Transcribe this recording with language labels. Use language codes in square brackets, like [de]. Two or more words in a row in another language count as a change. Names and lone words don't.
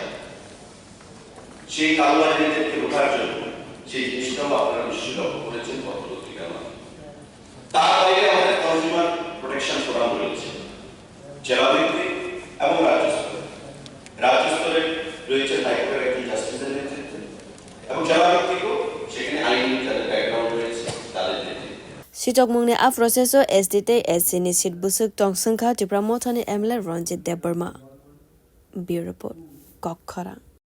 [bn] সেই কালোবাজারিদেরকে রোখার জন্য সেই জিনিসটাও আপনারা নিশ্চয়ই লক্ষ্য করেছেন পত্রপত্রিকার মাধ্যমে তার বাইরে আমাদের [en] consumer protection forum [bn] রয়েছে জেলাভিত্তিক এবং রাজ্য স্তরে রয়েছে হাইকোর্টের একটি জাস্টিসের নেতৃত্বে এবং জেলাভিত্তিকও সেখানে আইনি তাদের ব্যাকগ্রাউন্ড রয়েছে তাদের নেতৃত্বে [trp] Sitokmungni a proceso SDT SCNI sit busuk tong sangkha Tripura Mothani MLA Ranjit Debarma. [en] Bureau Report. Kokkara.